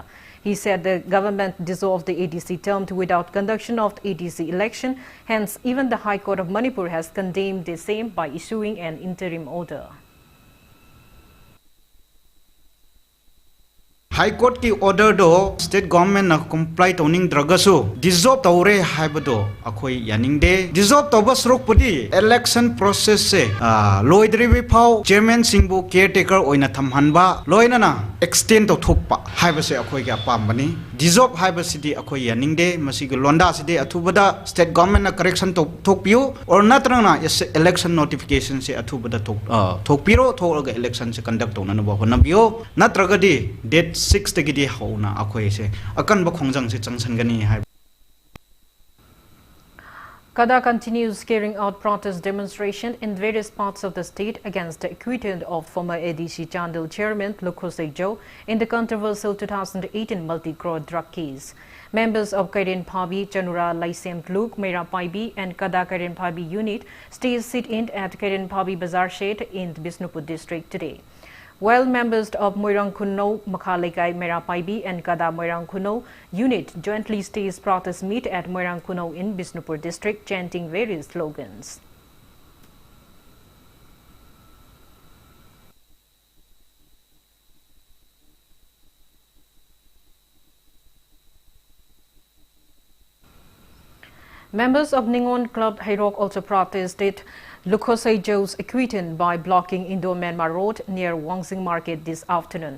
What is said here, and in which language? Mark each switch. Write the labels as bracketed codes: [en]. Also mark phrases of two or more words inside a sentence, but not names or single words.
[en] He said the government dissolved the ADC term without conduction of the ADC election. Hence, even the High Court of Manipur has condemned the same by issuing an interim order. [mni] High Court ki order do [en] state government [mni] na comply toning dragasu dissolve tawre haibado akhoi yaning de dissolve tawbas rok pudi [en] election process [mni] se loidri phau chairman singbu caretaker oina thamhanba loina na extend to thokpa haibase akhoi ga pambani dissolve haibasidi akhoi yaning de masigi londa sidi athubada [en] state government [mni] na correction to thokpiu or natrana [en] election notification [mni] se athubada thokpiro thoga election se conduct tona ba honabio natragadi date 6 tagidi hauna akhoi se akan ba khongjang se changsangani hai. [en] Kada continues carrying out protest demonstration in various parts of the state against the acquittal of former ADC Chandil chairman Lukhosei Jo in the controversial 2018 multi-crore drug case. Members of Karen Phabi, Chanura Laisem Luke, Mera Paibi and Kada Karen Phabi unit stayed sit-in at Karen Phabi Bazar Shed in Bisnupur district today. While members of Moirang Kuno, Makhalekai, Mera Paibi and Kada Moirang Kuno unit jointly staged protest meet at Moirang Kuno in Bisnupur district, chanting various slogans. Members of Ningon Club Hairok also protested Lukhosei Jo's acquittal by blocking Indo-Myanmar Road near Wangsing Market this afternoon.